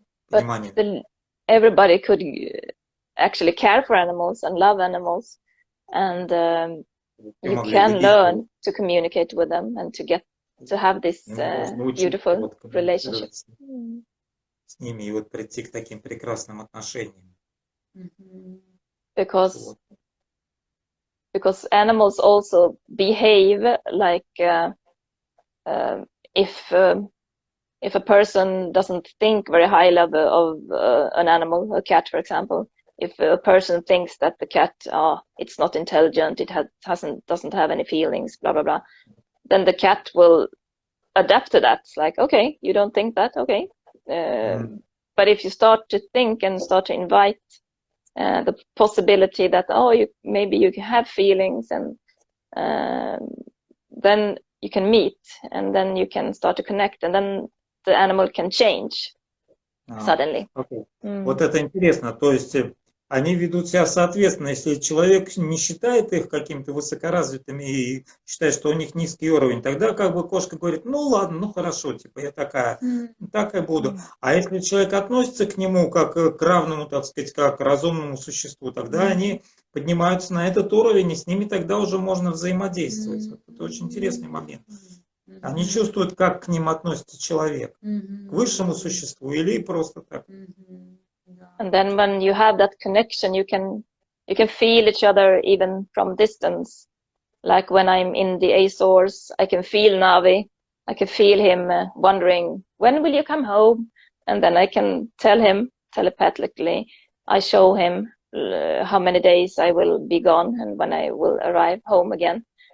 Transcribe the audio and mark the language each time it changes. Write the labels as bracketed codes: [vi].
[en] But everybody could actually care for animals and love animals, and you can learn to communicate with them and to have this beautiful relationship. [ru] С ними и вот прийти к таким прекрасным отношениям. [en] Because animals also behave like if a person doesn't think very highly of an animal, a cat, for example. If a person thinks that the cat, it's not intelligent, it doesn't have any feelings, blah blah blah, then the cat will adapt to that. It's like, okay, you don't think that, okay. But if you start to think and start to invite the possibility that maybe you can have feelings, and then you can meet, and then you can start to connect, and then the animal can change suddenly. Okay. [ru] Вот это интересно, то есть они ведут себя соответственно, если человек не считает их какими-то высокоразвитыми и считает, что у них низкий уровень, тогда как бы кошка говорит, ну ладно, ну хорошо, типа я такая, так и буду. А если человек относится к нему как к равному, так сказать, как к разумному существу, тогда они поднимаются на этот уровень, и с ними тогда уже можно взаимодействовать. Вот это очень интересный момент. Они чувствуют, как к ним относится человек, к высшему существу или просто так. [en] And then when you have that connection, you can feel each other even from distance. Like when I'm in the Azores, I can feel Navi. I can feel him wondering, when will you come home? And then I can tell him telepathically. I show him how many days I will be gone and when I will arrive home again.